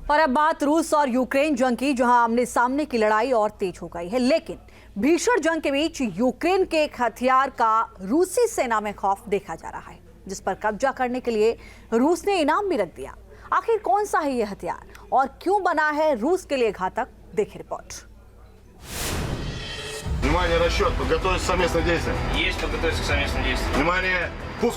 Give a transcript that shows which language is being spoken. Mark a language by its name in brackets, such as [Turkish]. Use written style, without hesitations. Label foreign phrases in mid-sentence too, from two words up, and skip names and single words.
[Hindi] और अब बात रूस और यूक्रेन जंग की, जहां आमने सामने की लड़ाई और तेज हो गई है। लेकिन भीषण जंग के बीच यूक्रेन के एक हथियार का रूसी सेना में खौफ देखा जा रहा है, जिस पर कब्जा करने के लिए रूस ने इनाम भी रख दिया। आखिर कौन सा है यह हथियार और क्यों बना है रूस के लिए घातक? देखिए रिपोर्ट। [Russian] Внимание, расчет, подготовиться к совместным действиям. Есть подготовиться к совместным действиям. Внимание, пуск.